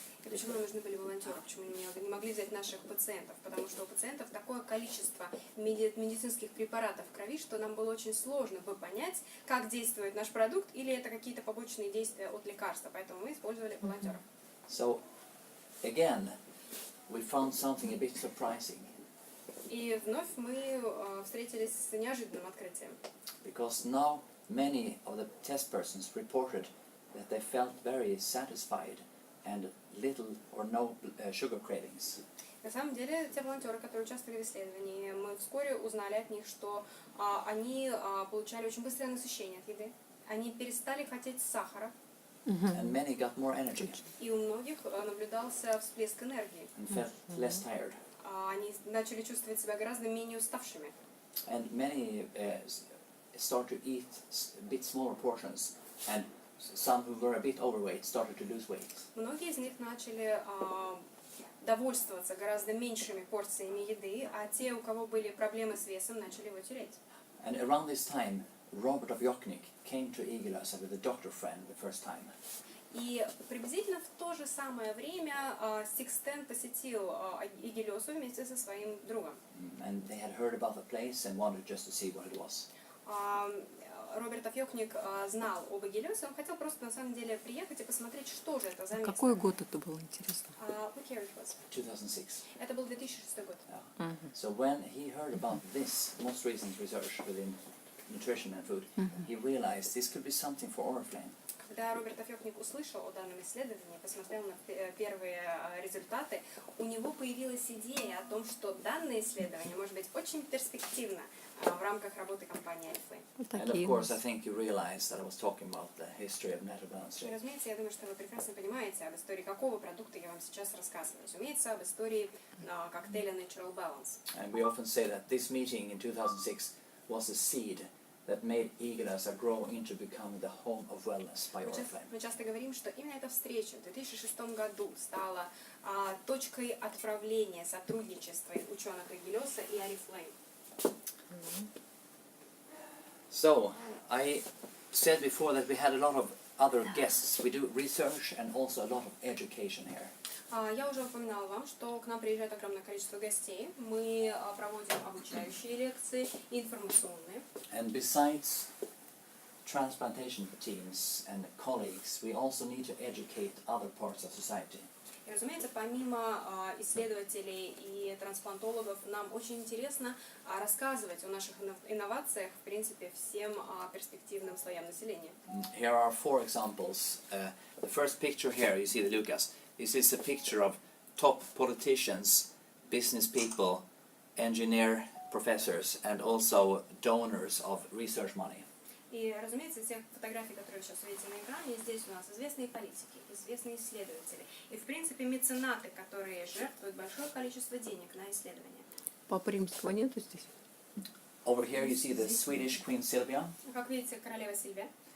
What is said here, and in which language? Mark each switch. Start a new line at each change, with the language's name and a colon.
Russian: И почему нам нужны были волонтеры? Почему не могли взять наших пациентов? Потому что у пациентов такое количество медицинских препаратов в крови, что нам было очень сложно бы понять, как действует наш продукт, или это какие-то побочные действия от лекарства. Поэтому мы использовали волонтеров.
English: So, again, we found something a bit surprising.
Russian: И вновь мы встретились с неожиданным открытием.
English: Because now many of the test persons reported that they felt very satisfied and little or no sugar cravings.
Russian: На самом деле, те волонтеры, которые участвовали в исследовании, мы вскоре узнали от них, что они получали очень быстрое насыщение от еды. Они перестали хотеть сахара.
English: And many got more energy
Russian: И у многих наблюдался всплеск энергии.
English: and felt less tired.
Russian: Они начали чувствовать себя гораздо менее уставшими.
English: And many start to eat a bit smaller portions and some who were a bit overweight started to lose weight.
Russian: Многие из них начали довольствоваться гораздо меньшими порциями еды, а те, у кого были проблемы с весом, начали его терять.
English: And around this time, Robert of Jokknik came to Igелесе with a doctor friend the first time.
Russian: И приблизительно в то же самое время Стиг Стен посетил Игелёсу вместе со своим другом.
English: And they had heard about the place and wanted just to see what it was.
Russian: Роберт of Jokknik знал об Игелёсе, он хотел просто на самом деле приехать и посмотреть, что же это за место. Какой год это было, интересно?
English: What year it was? 2006.
Russian: Это был 2006 год.
English: Yeah. So when he heard about this most recent research within nutrition and food, he realized this could be something for Oriflame.
Russian: Когда Роберт of Jokknik услышал о данном исследовании, посмотрел на первые результаты, у него появилась идея о том, что данное исследование может быть очень перспективно в рамках работы компании Oriflame.
English: And of course, I think you realized that I was talking about the history of net balance
Russian: И,
English: shake.
Russian: разумеется, я думаю, что вы прекрасно понимаете, об истории какого продукта я вам сейчас рассказываю. Разумеется, об истории коктейля Natural Balance.
English: And we often say that this meeting in 2006 was a seed that made Igелесе grow into becoming the home of wellness by Oriflame.
Russian: Мы часто говорим, что именно эта встреча в 2006 году стала точкой отправления сотрудничества ученых Игелёса и Oriflame.
English: So, I said before that we had a lot of other guests. We do research and also a lot of education here.
Russian: Я уже упоминала вам, что к нам приезжает огромное количество гостей. Мы проводим обучающие лекции, информационные.
English: And besides transplantation teams and colleagues, we also need to educate other parts of society.
Russian: И, разумеется, помимо исследователей и трансплантологов, нам очень интересно рассказывать о наших инновациях, в принципе, всем перспективным слоям населения.
English: Here are 4 examples. The first picture here, you see the Lucas. This is a picture of top politicians, business people, engineer professors, and also donors of research money.
Russian: И, разумеется, те фотографии, которые вы сейчас видите на экране, здесь у нас известные политики, известные исследователи и, в принципе, меценаты, которые жертвуют большое количество денег на исследования. Папы Римского нету здесь?
English: Over here you see the Swedish Queen Silvia.
Russian: Как видите, королева Сильвия.